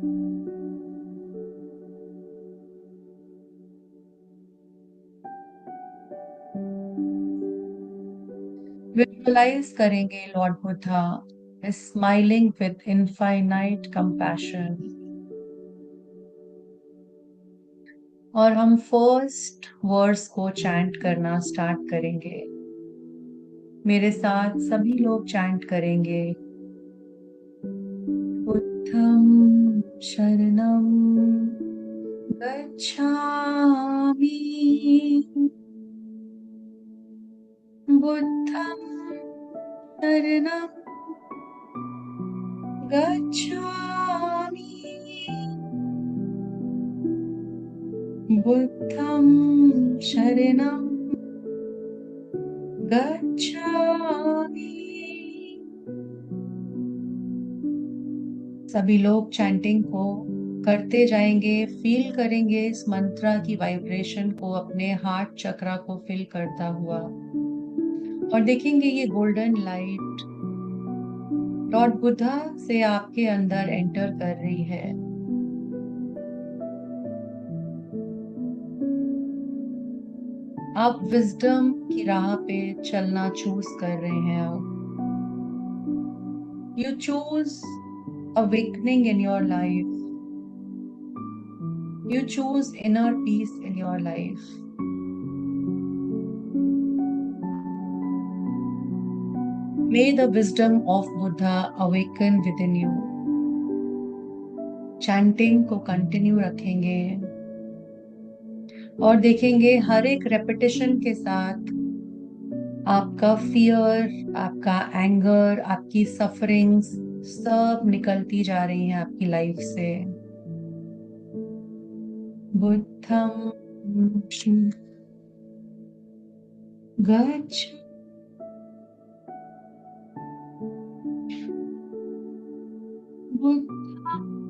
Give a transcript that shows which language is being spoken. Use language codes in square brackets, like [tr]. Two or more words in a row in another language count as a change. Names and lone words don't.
[hi] विजुअलाइज करेंगे [en] Lord Buddha smiling with infinite compassion, [hi] और हम [en] first words [hi] को चैंट करना स्टार्ट करेंगे। मेरे साथ सभी लोग चैंट करेंगे। [pi] बुद्धं शरणं गच्छामि, बुद्धं शरणं गच्छामि, बुद्धं शरणं गच्छामि। [hi] सभी लोग चैंटिंग को करते जाएंगे, फील करेंगे इस मंत्रा की वाइब्रेशन को अपने हार्ट चक्रा को फिल करता हुआ, और देखेंगे ये [en] golden light [hi] लॉर्ड बुद्धा से आपके अंदर एंटर कर रही है। आप विजडम की राह पे चलना चूज कर रहे हैं। [en] अब you choose awakening in your life. You choose inner peace in your life. May the wisdom of Buddha awaken within you. [hi] चैंटिंग को कंटिन्यू रखेंगे और देखेंगे हर एक रेपिटेशन के साथ आपका फियर, आपका एंगर, आपकी सफरिंग्स सब निकलती जा रही हैं आपकी लाइफ से। [pi] बुद्धं गच्छ, बुद्धं